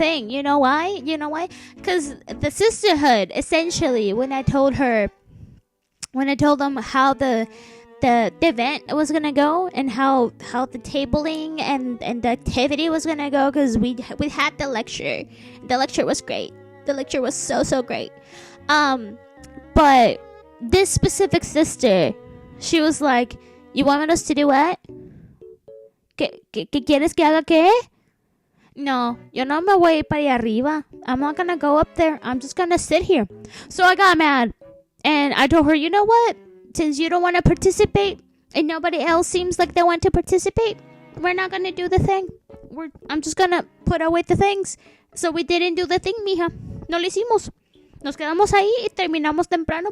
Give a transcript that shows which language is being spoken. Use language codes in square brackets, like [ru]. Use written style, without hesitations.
[en] You know why? Because the sisterhood, essentially, when I told them how the event was gonna go and how the tabling and the activity was gonna go, because we had the lecture. The lecture was great. The lecture was so great. But this specific sister, she was like, you want us to do what? [es] ¿Qué quieres que haga qué? No, yo no me voy para allá arriba. [en] I'm not gonna go up there. I'm just gonna sit here. So I got mad, and I told her, you know what? Since you don't want to participate and nobody else seems like they want to participate, we're not going to do the thing. I'm just going to put away the things. So we didn't do the thing, mija. [es] No lo hicimos. Nos quedamos ahí y terminamos temprano.